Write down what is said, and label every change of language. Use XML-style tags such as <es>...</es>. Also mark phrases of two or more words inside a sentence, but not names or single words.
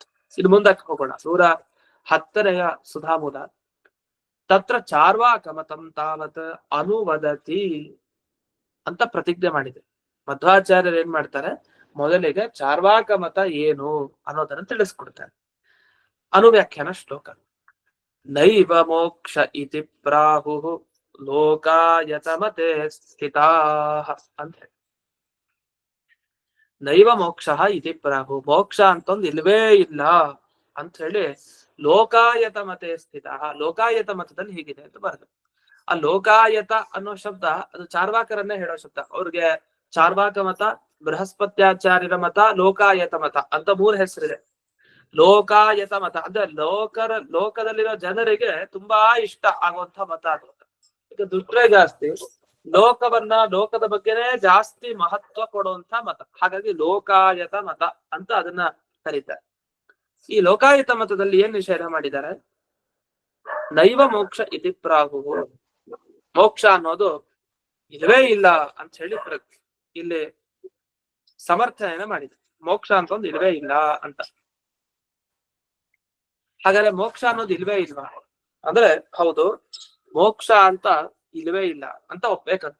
<kn>ಇದು ಮುಂದಕ್ಕೆ ಹೋಗೋಣ. 110ನೆಯ ಸುಧಾಮುದ.</kn> <sa>ತತ್ರ ಚಾರ್ವಾಕ ಮತಂ ತಾವತ್ ಅನುವದತಿ</sa> <kn>ಅಂತ ಪ್ರತಿಜ್ಞೆ ಮಾಡಿದೆ. ಮಧ್ವಾಚಾರ್ಯರು ಏನ್ ಮಾಡ್ತಾರೆ, ಮೊದಲಿಗೆ ಚಾರ್ವಾಕ ಮತ ಏನು ಅನ್ನೋದನ್ನ ತಿಳಿಸ್ಕೊಡ್ತಾರೆ. ಅನುವ್ಯಾಖ್ಯಾನ ಶ್ಲೋಕ.</kn> <sa>ನೈವ ಮೋಕ್ಷ ಇತಿ ಪ್ರಾಹು ಲೋಕಾಯತಮತೆ ಸ್ಥಿತಾಃ</sa> <kn>ಅಂತ ಹೇಳಿ.</kn> <sa>ನೈವ ಮೋಕ್ಷ ಇತಿ ಪ್ರಾಹು,</sa> <kn>ಮೋಕ್ಷ ಅಂತೊಂದು ಇಲ್ವೇ ಇಲ್ಲ ಅಂತ ಹೇಳಿ</kn> <sa>ಲೋಕಾಯತ ಮತೆ ಸ್ಥಿತ.</sa> <kn>ಲೋಕಾಯತ ಮತದಲ್ಲಿ ಹೀಗಿದೆ ಅಂತ ಬರೆದು. ಆ ಲೋಕಾಯತ ಅನ್ನೋ ಶಬ್ದ ಅದು ಚಾರ್ವಾಕರನ್ನೇ ಹೇಳೋ ಶಬ್ದ. ಅವ್ರಿಗೆ ಚಾರ್ವಾಕ ಮತ, ಬೃಹಸ್ಪತ್ಯಾಚಾರ್ಯರ ಮತ, ಲೋಕಾಯತ ಮತ ಅಂತ 3 ಹೆಸರಿದೆ. ಲೋಕಾಯತ ಮತ ಅಂದ್ರೆ ಲೋಕದಲ್ಲಿರೋ ಜನರಿಗೆ ತುಂಬಾ ಇಷ್ಟ ಆಗುವಂತ ಮತ ಅದು. ಈಗ ದುಷ್ಟರೇ ಜಾಸ್ತಿ, ಲೋಕದ ಬಗ್ಗೆನೇ ಜಾಸ್ತಿ ಮಹತ್ವ ಕೊಡುವಂತ ಮತ. ಹಾಗಾಗಿ ಲೋಕಾಯತ ಮತ ಅಂತ ಅದನ್ನ ಕರೀತಾರೆ. ಈ ಲೋಕಾಯತ ಮತದಲ್ಲಿ ಏನ್ ನಿಷೇಧ ಮಾಡಿದ್ದಾರೆ?</kn> <sa>ನೈವ ಮೋಕ್ಷ ಇತಿ ಪ್ರಾಹು,</sa> <kn>ಮೋಕ್ಷ ಅನ್ನೋದು ಇಲ್ಲವೇ ಇಲ್ಲ ಅಂತ ಹೇಳಿ ಇಲ್ಲಿ ಸಮರ್ಥನೆ ಮಾಡಿದೆ. ಮೋಕ್ಷ ಅಂತ ಒಂದು ಇಲ್ವೇ ಇಲ್ಲ ಅಂತ. ಹಾಗಾದ್ರೆ ಮೋಕ್ಷ ಅನ್ನೋದು ಇಲ್ವೇ ಇಲ್ವಾ ಅಂದ್ರೆ, ಹೌದು, ಮೋಕ್ಷ ಅಂತ ಇಲ್ವೇ ಇಲ್ಲ ಅಂತ ಒಪ್ಬೇಕಂತೆ.</kn>